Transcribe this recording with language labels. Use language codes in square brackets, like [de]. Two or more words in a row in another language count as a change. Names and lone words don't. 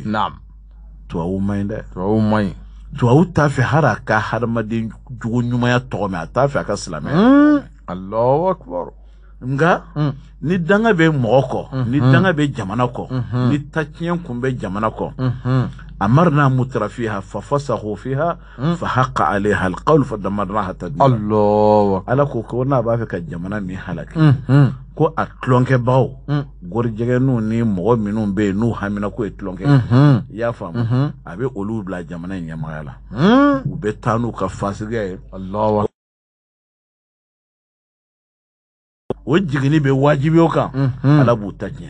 [bm] Naam. Tubabu man ɲi dɛ. Tubabu man ɲi. Tubabu t'a fɛ hali a ka hadamaden jugu ɲumanya tɔgɔ mɛn a t'a fɛ a ka silamɛya. [ar] الله أكبر. [bm] Nka ni danga bɛ mɔgɔ kɔ ni danga bɛ jamana kɔ ni tatiɲɛ kun bɛ jamana kɔ [ar] أمرنا مترفيها ففسقوا فيها فحق عليها القول فدمرناها تدميرا. الله أكبر. [bm] Ala ko n'a b'a fɛ ka jamana min halaki ko a tulonkɛbagaw gorijɛgɛninw ni mɔgɔ minnu bɛ yen n'u hamina ko ye tulonkɛ i y'a faamu a bɛ olu bila jamana in ɲɛmɔgɔya la u bɛ taa n'u ka fasigiya ye. [ar] الله أكبر. [bm] O jiginni bɛ wajibi o kan Ala b'u ta tiɲɛ.